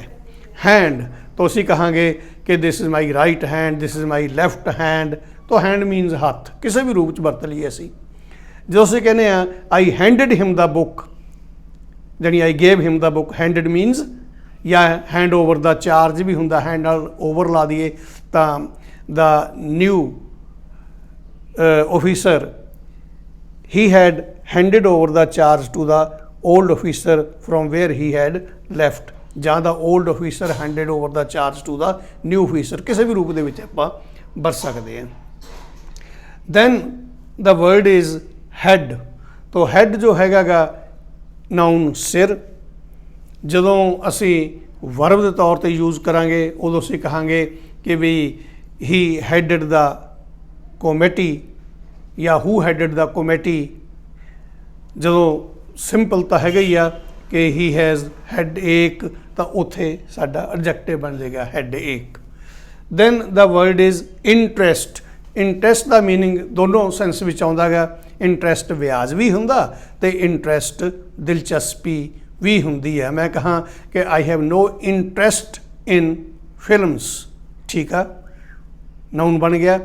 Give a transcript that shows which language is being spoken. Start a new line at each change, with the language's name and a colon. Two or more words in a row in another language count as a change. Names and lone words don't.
Punjabi: ਹੈਂਡ, ਤਾਂ ਅਸੀਂ ਕਹਾਂਗੇ ਕਿ
English: This is my right hand, This is my left hand,
Punjabi: ਤਾਂ
English: hand means
Punjabi: ਹੱਥ, ਕਿਸੇ ਵੀ ਰੂਪ 'ਚ ਵਰਤ ਲਈਏ ਅਸੀਂ। ਜਦੋਂ ਅਸੀਂ ਕਹਿੰਦੇ ਹਾਂ
English: I handed him the book, ਜਾਣੀ I gave him the book, handed means ਜਾਂ hand over the charge
Punjabi: ਵੀ ਹੁੰਦਾ, ਹੈਂਡ ਨਾਲ ਓਵਰ ਲਾ ਦਈਏ ਤਾਂ
English: the new officer, he had handed over the charge to the old officer from where he had left, ਜਾਂ ਦਾ old officer handed over the charge to the new officer,
Punjabi: ਕਿਸੇ ਵੀ ਰੂਪ ਦੇ ਵਿੱਚ ਆਪਾਂ ਵਰਤ ਸਕਦੇ ਹਾਂ।
English: then the word is head,
Punjabi: ਤਾਂ head ਜੋ ਹੈਗਾ ਗਾ ਨਾਊਨ ਸਿਰ। ਜਦੋਂ ਅਸੀਂ ਵਰਬ ਦੇ ਤੌਰ ਤੇ ਯੂਜ਼ ਕਰਾਂਗੇ ਉਦੋਂ ਅਸੀਂ ਕਹਾਂਗੇ ਕਿ ਵੀ
English: he headed the committee
Punjabi: ਜਾਂ
English: who headed the committee।
Punjabi: ਜਦੋਂ ਸਿੰਪਲ ਤਾਂ ਹੈਗਾ ਹੀ ਆ ਕਿ
English: he has had ache,
Punjabi: ਤਾਂ ਉੱਥੇ ਸਾਡਾ ਐਡਜੈਕਟਿਵ ਬਣ ਜਾਏਗਾ
English: head ache. Then the word is interest.
Punjabi: ਇੰਟਰਸਟ ਦਾ ਮੀਨਿੰਗ ਦੋਨੋਂ ਸੈਂਸ ਵਿੱਚ ਆਉਂਦਾ ਗਾ। ਇੰਟਰਸਟ ਵਿਆਜ ਵੀ ਹੁੰਦਾ ਅਤੇ ਇੰਟਰਸਟ ਦਿਲਚਸਪੀ ਵੀ ਹੁੰਦੀ ਹੈ। ਮੈਂ ਕਹਾਂ ਕਿ
English: I have no interest in films,
Punjabi: ਠੀਕ ਆ, ਨਾਊਨ ਬਣ ਗਿਆ।